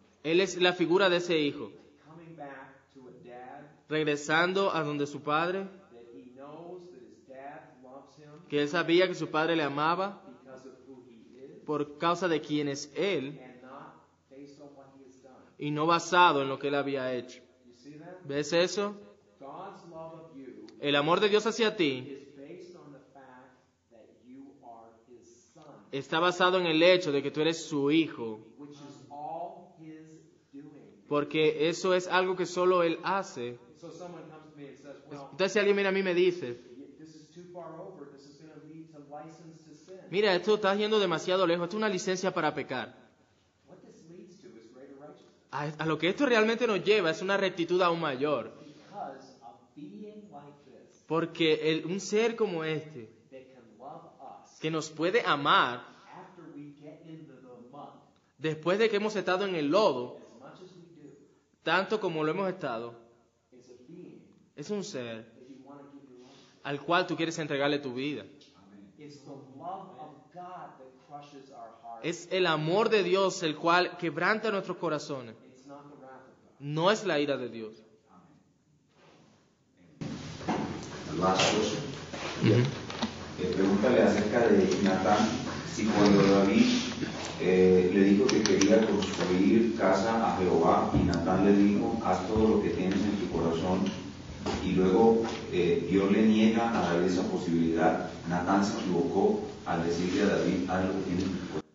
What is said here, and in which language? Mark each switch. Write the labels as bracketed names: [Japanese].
[Spanish] él es la figura de ese hijo, [English] coming back to a dad [Spanish] regresando a donde su padre, [English] that he knows that his dad loves him [Spanish] que él sabía que su padre le amaba [English] because of who he is [Spanish] por causa de quién es él [English] and not based on what he has done. [Spanish] y no basado en lo que él había hecho. [English] You see that? [Spanish] ¿Ves eso? [English] God's love of you [Spanish] El amor de Dios hacia ti [English] is based on the fact that you are his son, [Spanish] está basado en el hecho de que tú eres su hijo, [English] which is all his doing. [Spanish] porque eso es algo que solo él hace. [English] So someone comes to me and says, well, [Spanish] Entonces si alguien viene a mí y me dice, [English] this is too far over. This is going to lead to license to sin. [Spanish] mira, esto está yendo demasiado lejos, esto es una licencia para pecar. [English] What this leads to is greater righteousness. [Spanish] A lo que esto realmente nos lleva es una rectitud aún mayor, [English] Because a being like this [Spanish] porque un ser como este, [English] that can love us [Spanish] que nos puede amar [English] after we get into the mud [Spanish] después de que hemos estado en el lodo, [English] as much as we do, [Spanish] tanto como lo hemos estado, [English] is a being [Spanish] es un ser [English] that you want to give your life. [Spanish] al cual tú quieres entregarle tu vida. [English] It's the love of God that crushes our hearts. [Spanish] Es el amor de Dios el cual quebranta nuestros corazones, [English] It's not the wrath of God. [Spanish] no es la ira de Dios. [English] Last question. [Spanish] Pregúntale acerca de Natán, si cuando David le dijo que quería construir casa a Jehová y Natán le dijo, haz todo lo que tienes en tu corazón, y luego Dios le niega a David esa posibilidad, Natán se equivocó al decirle a David, haz lo que tienes en tu corazón.